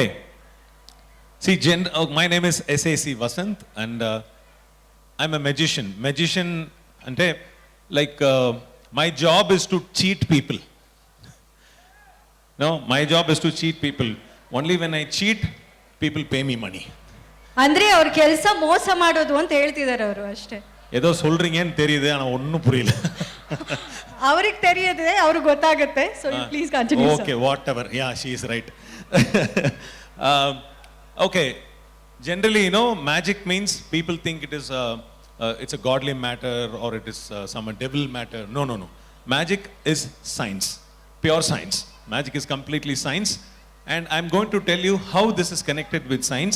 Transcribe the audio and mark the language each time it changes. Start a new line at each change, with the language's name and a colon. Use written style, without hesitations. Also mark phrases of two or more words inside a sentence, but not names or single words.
English: See, my name is SAC Vasant, and I'm a magician. Magician, ante, like, my job is to cheat people. No, my job is to cheat people. Only when I cheat, people pay me money.
Kannada: ಅಂದ್ರೆ ಅವ್ರ ಕೆಲಸ ಮೋಸ ಮಾಡೋದು ಅಂತ ಹೇಳ್ತಿದ್ದಾರೆ ಅವರು ಅಷ್ಟೇ.
Tamil: ஏதோ சொல்றீங்கன்னு தெரியுது ஆனா ஒண்ணும் புரியல.
Kannada: ಅವ್ರಿಗೆ தெரியுது, ಅವ್ರಿಗೆ ಗೊತ್ತಾಗುತ್ತೆ.
English: So you please continue. Okay, whatever. Yeah, she is right. Okay, generally, you know, magic means people think it is it's a godly matter or it is some devil matter. No, no, no. Magic is science, pure science. Magic is completely science, and I'm going to tell you how this is connected with science.